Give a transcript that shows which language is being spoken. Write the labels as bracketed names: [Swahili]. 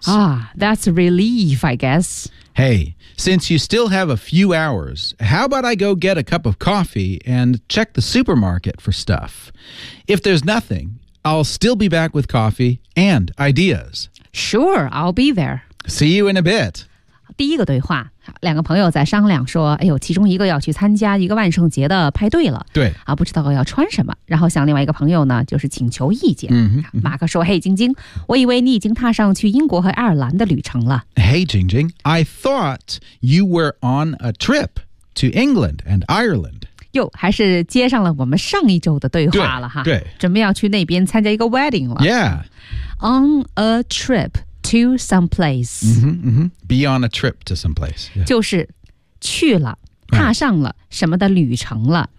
[English] Ah, that's a relief, I guess. Hey, since you still have a few hours, how about I go get a cup of coffee and check the supermarket for stuff? If there's nothing... I'll still be back with coffee and ideas. Sure, I'll be there. See you in a bit. [Chinese] 第一个对话，两个朋友在商量说，哎呦，其中一个要去参加一个万圣节的派对了。对。啊，不知道要穿什么，然后向另外一个朋友呢，就是请求意见。 Mm-hmm. 马克说，嘿，晶晶，我以为你已经踏上去英国和爱尔兰的旅程了。 [English] Hey, Jing Jing, I thought you were on a trip to England and Ireland. [Chinese] 哟，还是接上了我们上一周的对话了哈。对，对准备要去那边参加一个 wedding 了。 [English] Yeah. On a trip to some place. Mm-hmm, mm-hmm. Be on a trip to some place.、Yeah. [Chinese] 就是去了，踏上了什么的旅程了。